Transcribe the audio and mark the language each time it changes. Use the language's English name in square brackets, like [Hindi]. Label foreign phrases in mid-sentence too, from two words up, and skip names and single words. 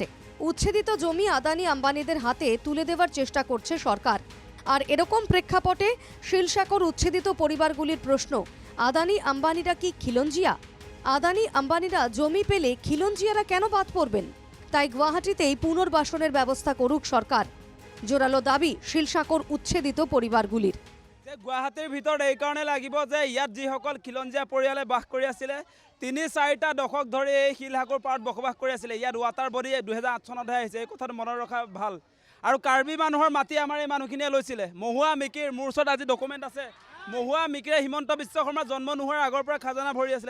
[Bangla] উচ্ছেদিত জমি আদানি আম্বানিদের হাতে তুলে দেওয়ার চেষ্টা করছে সরকার। আর এরকম প্রেক্ষাপটে শিলশাকর উচ্ছেদিত পরিবারগুলির প্রশ্ন, আদানি আম্বানিরা কি খিলঞ্জিয়া? আদানি আম্বানিরা জমি পেলে খিলঞ্জিয়ারা কেন বাদ পড়বেন? তাই গুয়াহাটিতেই পুনর্বাসনের ব্যবস্থা করুক সরকার। জোরালো দাবি শিলশাকর উচ্ছেদিত পরিবারগুলির। [Assamese] গুৱাহাটীৰ ভিতৰত এইকাৰণে লাগিব যে ইয়াত যিসকল খিলঞ্জীয়া পৰিয়ালে বাস কৰি আছিলে ৩-৪টা দশক ধৰি এই শিলশাকৰ পাৰত বসবাস কৰি আছিলে। ইয়াত [English] water body [Assamese] 2008 চনতহে আহিছে, এই কথাটো মনত ৰখা ভাল। আৰু কাৰ্বি মানুহৰ মাটি আমাৰ এই মানুহখিনিয়ে লৈছিলে। মহুৱা মিকিৰ, মোৰ ওচৰত আজি ডকুমেণ্ট আছে, মহুৱা মিকিৰে হিমন্ত বিশ্ব শৰ্মা জন্ম নোহোৱাৰ আগৰ পৰা খাজানা ভৰি আছিলে।